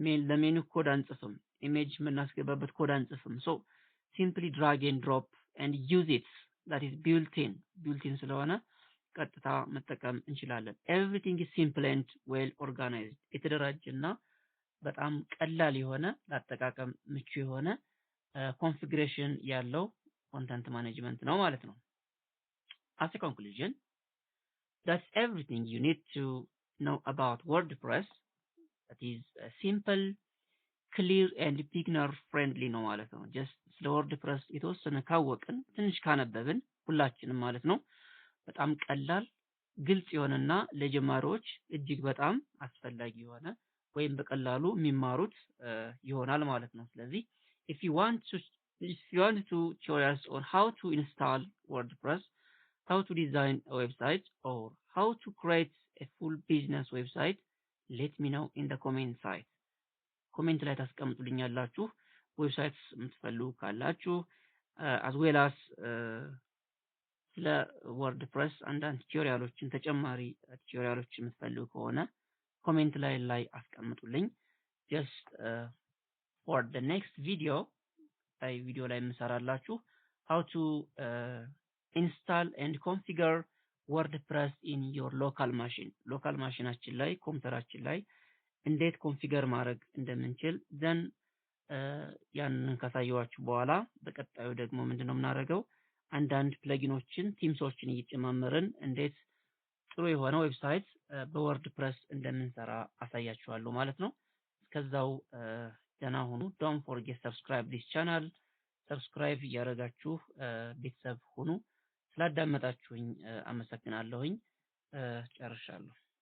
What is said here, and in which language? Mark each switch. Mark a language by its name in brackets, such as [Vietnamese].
[Amharic] ለሜኑ ኮድ አንጽፍም፣ ኢሜጅ የምናስገባበት ኮድ አንጽፍም። [English] ሶ ሲምፕሊ ድራግ ኤንድ ድሮፕ ኤንድ ዩዝ ኢት ዛት ኢዝ ቢልቲን [Amharic] ስለሆነ ቀጥታ መጠቀም እንችላለን። [English] ኤቭሪቲንግ ኢዝ ሲምፕል ኤንድ ዌል ኦርጋናይዝድ፣ [Amharic] የተደራጀና በጣም ቀላል የሆነ ለአጠቃቀም ምቹ የሆነ ኮንፊግሬሽን ያለው ኮንተንት ማኔጅመንት ነው ማለት ነው። [English] As a conclusion, that's everything you need to know about WordPress. That is simple, clear and beginner friendly [Amharic] ነው ማለት ነው። ጀስት ስለ WordPress የተወሰነ ካወቅን ትንሽ ካነበብን ሁላችንም ማለት ነው በጣም ቀላል ግልጽ የሆነና ለጀማሪዎች እጅግ በጣም አስፈላጊ የሆነ ወይም በቀላሉ የሚማሩት ይሆናል ማለት ነው። ስለዚህ [English] if you want to tutorials on how to install WordPress, how to design a website or how to create a full business website, let me know in the comment side. [Amharic] ኮሜንት ላይ ታስቀምጡልኛላችሁ ዌብሳይትስ የምትፈልጉ ካላችሁ [English] as well as [Amharic] ስለ WordPress አንዳንድ ቲዩቶሪያሎችን ተጨማሪ ቲዩቶሪያሎችን የምትፈልጉ ከሆነ ኮሜንት ላይ አስቀምጡልኝ። [English] just for the next video [Amharic] ላይ የምሰራላችሁ [English] how to install and configure WordPress in your local machine. [Amharic] ሎካል ማሽናችን ላይ ኮምፒውተራችን ላይ እንዴት ኮንፊገር ማድረግ እንደምንችል [English] then [Amharic] ያንን ካሳየኋችሁ በኋላ በቀጣዩ ደግሞ ምንድነው የምናደርገው አንዳንድ ፕለጊኖችን ቲምሶችን እየጨማመርን እንዴት ጥሩ የሆነ ዌብሳይት በወርድፕረስ እንደምንሰራ አሳያችኋለሁ ማለት ነው። እስከዛው ደህና ሁኑ። [English] ዶንት ፎርጌት ሰብስክራይብ ዲስ ቻናል። [Amharic] ሰብስክራይብ እያደረጋችሁ ቤተሰብ ሁኑ። ስላዳመጣችሁኝ አመሰግናለሁኝ። ጨርሻለሁ።